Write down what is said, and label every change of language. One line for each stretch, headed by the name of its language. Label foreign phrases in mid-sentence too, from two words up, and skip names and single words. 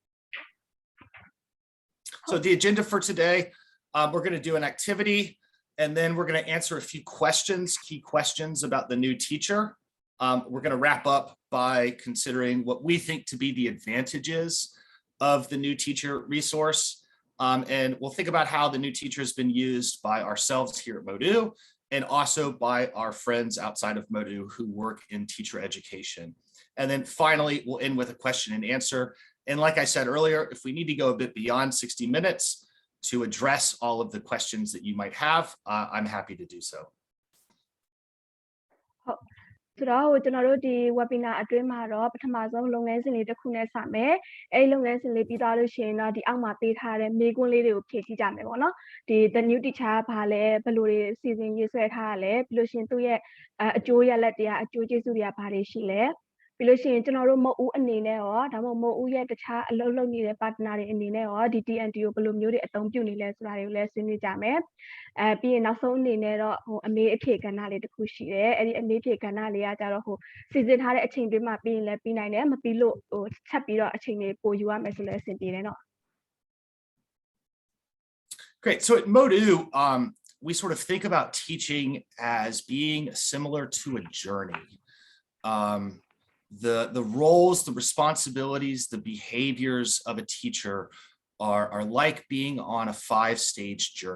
English: So the agenda for today, we're going to do an activity and then we're going to answer a few questions, key questions about the new teacher. We're going to wrap up by considering what we think to be the advantages of the new teacher resource. And we'll think about how the new teacher has been used by ourselves here at Mote Oo and also by our friends outside of Mote Oo who work in teacher education. And then finally, we'll end with a question and answer. And like I said earlier, if we need to go a bit beyond 60 minutes to address all of the questions that you might have, I'm happy to do so.
Burmese: ဆိုတော့ကျွန်တော်တို့ဒီ webinar အတွင်းမှာတော့ပထမဆုံးလုပ်ငန်းစဉ်လေးတစ်ခုနဲ့စမယ်အဲ့လုပ်ငန်းစဉ်လေးပြီးသွားလို့ရှိရင်တော့ဒီအောက်မှာပေးထားတဲ့မေးခွန်းလေးတွေကိုဖြည့်ကြည့်ကြ မယ်ပေါ့နော်ဒီ
English: the new teacher
Burmese: ကဘာလဲဘယ်လိုတွေစီစဉ်ရေးဆွဲထားရလဲပြီးလို့ရှိရင်သူ့ရဲ့အကျိုးရလဒ်တွေကအကျိုးကျေးဇူးတွေကဘာတွေရှိလဲပြီးလို့ရှိရင်ကျွန်တော်တို့မဟုတ်ဦးအနေနဲ့ရောဒါမှမဟုတ်မဟုတ်ဦးရဲ့တခြားအလုပ်လုပ်နေတဲ့ partner တွေအနေနဲ့ရောဒီ TNT ကိုဘယ်လိုမျိုးတွေအသုံးပြုနေလဲဆိုတာတွေကိုလည်းဆွေးနွေးကြမယ်ပြီးရင်နောက်ဆုံးအနေနဲ့တော့ဟိုအမေးအဖြေကဏ္ဍလေးတစ်ခုရှိတယ်အဲ့ဒီအမေးအဖြေကဏ္ဍလေးကကြတော့ဟိုစီစဉ်ထားတဲ့အချိန်တွေမှာပြီးရင်လည်းပြီးနိုင်တယ်မပြီးလို့ဟိုချက်ပြီးတော့အချိန်တွေပိုယူရမယ်ဆိုလည်းအဆင်ပြေတယ်နော်
English: Great. So at Mote Oo, we sort of think about teaching as being similar to a journey. The roles, the responsibilities, the behaviors of a teacher are like being on a 5-stage journey.